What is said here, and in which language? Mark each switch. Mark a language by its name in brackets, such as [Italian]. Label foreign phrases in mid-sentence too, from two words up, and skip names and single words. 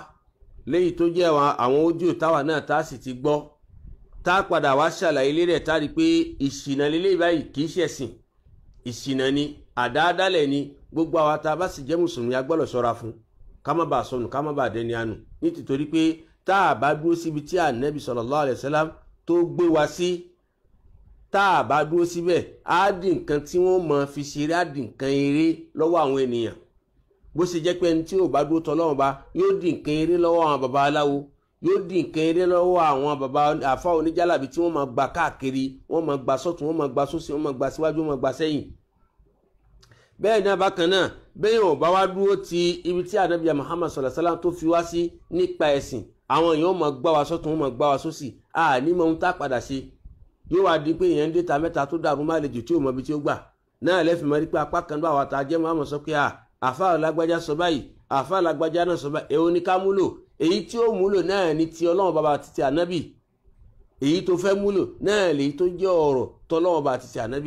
[Yoruba] léyìí tó jẹ́ àwọn ojú táwa náà tá a sì ti gbọ́ tá a padà wá ṣàlàyé lérí ẹ̀ tá a rí pé ìṣìnà lélẹ́yìí báyìí kì í ṣẹ̀sìn ìṣìnà ni àdádálẹ̀ ni gbogbo àwa tá a bá sì jẹ́ mùsùlùmí a gbọ́dọ̀ ṣọ́ra fún ká má bàa sọnù ká má bàa dẹni ànù nítorí pé tá a bá dúró síbi tí ànábì [Arabic] صلى الله عليه وسلم [Yoruba] tó gbé wa sí tá a bá dúró síbẹ̀ á di nǹkan tí wọ́n mọ̀ fi ṣeré á di nǹkan eré lọ́wọ́ àwọn ènìyàn bó ṣe jẹ́ pé ẹni tí ò bá dúró tọ́lọ́run bá yóò di nǹkan eré lọ́wọ́ àwọn baba aláwo yóò di nǹkan eré lọ́wọ́ àwọn baba àfa oníjàlábí tí wọ́n máa gba káàkiri wọ́n máa gba sọ́tún wọ́n máa gba sósì wọ́n máa gba síwájú wọ́n máa gba sẹ́yìn. bẹ́ẹ̀ náà bákan náà bẹ́ẹ̀ ò bá wá dúró ti ibi tí ànábì Muhammad [Arabic] صلى الله عليه وسلم [Yoruba] tó fi wá sí nípa ẹ̀sìn àwọn èèyàn máa gbá wa sọ́tún wọ́n máa gbá wa sósì àní mọ ohun tá a padà ṣe yóò wá di pé èèyàn ń dé ta mẹ́ta tó dàrú má lè jù tí ò mọ ibi tí ó gbà náà lẹ́fì mọ́ rí pé apá kan bá wa ta jẹ́ mọ́ àmọ́ sọ pé àfáà lágbájá sọ báyìí àfáà lágbájá náà sọ báyìí èwo ni ká múlò èyí tí ó múlò náà ní ti Ọlọ́run bàbá àti ti ànábì èyí tó fẹ́ múlò náà lèyí tó jẹ́ ọ̀rọ̀ tọ́lọ́run bàbá àti ti ànábì.